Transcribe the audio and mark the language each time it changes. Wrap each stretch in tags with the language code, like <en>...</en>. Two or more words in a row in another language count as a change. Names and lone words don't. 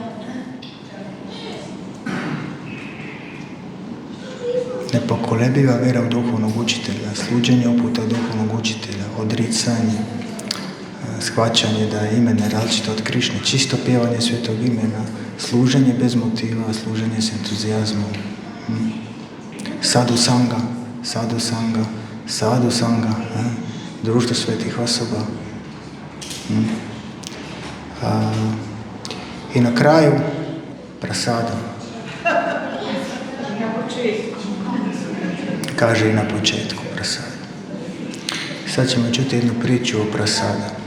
<hr>Nepokolebiva vera u duhovnog učitelja, sluđenje uputa duhovnog učitelja, odricanje, shvaćanje da je ime nerazličito od Krišne, čisto pjevanje svetog imena, služenje bez motiva, služenje s entuzijazmom,</hr> <sa>साधु सङ्ग साधु सङ्ग साधु सङ्ग,</sa> <hr>društvo svetih osoba. I na kraju prasada. Kaže i na početku prasada. Sad ćemo čuti jednu priču o prasada.</hr>